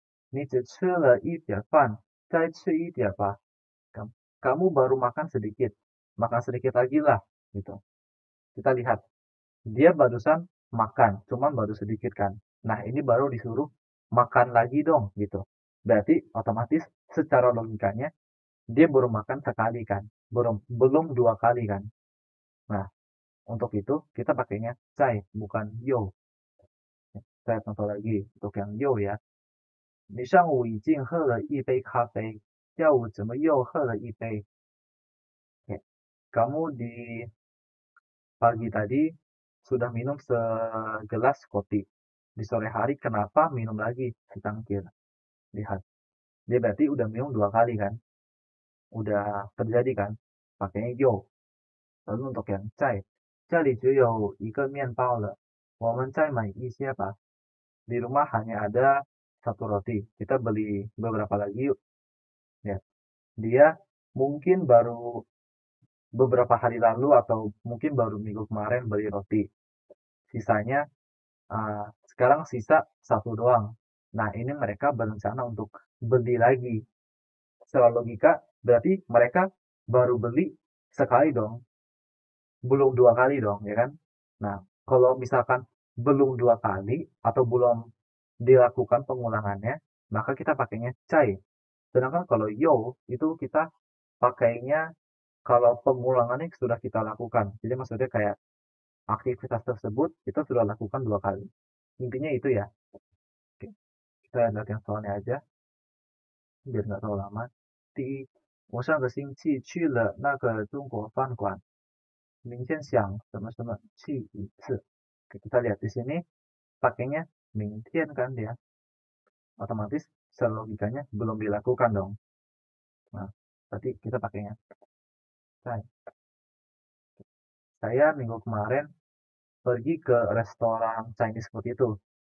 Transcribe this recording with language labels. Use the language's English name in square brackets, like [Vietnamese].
[Chinese] 你只吃了一点饭，再吃一点吧. [Indonesian] Kamu baru makan sedikit. Makan sedikit lagi lah. Gitu. Kita lihat. Dia barusan makan. Cuman baru sedikit kan. Nah, ini baru disuruh makan lagi dong. Gitu. Berarti otomatis secara logikanya dia baru makan sekali kan. Belum dua kali kan. Nah, untuk itu kita pakainya cai, bukan yo. Saya contoh lagi untuk yang yo ya. [Chinese] 你上午已经喝了一杯咖啡，下午怎么又喝了一杯? [Indonesian] Oke. Kamu di pagi tadi sudah minum segelas kopi. Di sore hari kenapa minum lagi secangkir? Lihat. Dia berarti udah minum dua kali kan? Udah terjadi kan? Pakainya yo. Lalu untuk yang cai. [Chinese] 这里只有一个面包了，我们再买一些吧. [Indonesian] Di rumah hanya ada satu roti. Kita beli beberapa lagi yuk. Ya. Dia mungkin baru beberapa hari lalu atau mungkin baru minggu kemarin beli roti. Sisanya sekarang sisa satu doang. Nah, ini mereka berencana untuk beli lagi. Secara logika berarti mereka baru beli sekali dong. Belum dua kali dong, ya kan? Nah, kalau misalkan belum dua kali atau belum dilakukan pengulangannya, maka kita pakainya cai. Sedangkan kalau yo, itu kita pakainya kalau pengulangannya sudah kita lakukan. Jadi maksudnya kayak aktivitas tersebut kita sudah lakukan dua kali. Intinya itu ya. Oke. Kita lihat yang soalnya aja, biar nggak terlalu lama. [Chinese] 第一，我上个星期去了那个中国饭馆，明天想什么什么去一次. [Indonesian] Oke, kita lihat di sini pakainya 明天 kan dia. Otomatis secara logikanya belum dilakukan dong. Nah, berarti kita pakainya saya minggu kemarin pergi ke restoran Chinese food itu.